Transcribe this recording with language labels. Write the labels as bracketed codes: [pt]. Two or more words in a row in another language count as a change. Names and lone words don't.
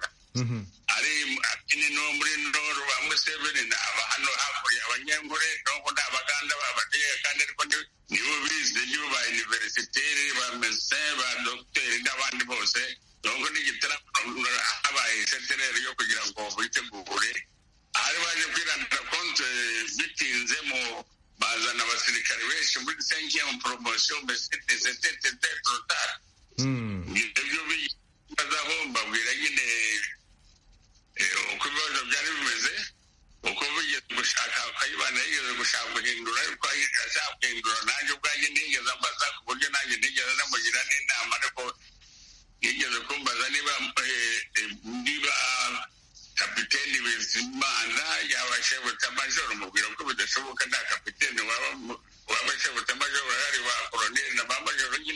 [rw] Ari akini no muri Ndoru ba Museveni n'aba hano hakurya abanyengure n'uko n'abaganda babateye kandi ariko nibo bize nibo ba universitaire ba médecin ba docteur n'abandi bose n'uko n'igitara abaye secrétaire yo kugira ngo bitegure. Ari baje kwirandira konte bitinze mu bazana abasirikare benshi muri [fr] 5e promotion c'était trop tard. [rw] Ibyo bazahomba bwira nyine uko ibibazo byari bimeze, uko bigeze gushaka Kayibanda yigeze gushaka guhindura ariko ashaka guhindura nanjye ubwanjye nigeze ambaza ku buryo nanjye nigeze namugira n'inama ariko yigeze kumbaza niba kapiteni Bizimana yaba shebutamajoro, mubwira ko bidashoboka nta kapiteni waba shebutamajoro hari ba koloneli na ba majoro nyine.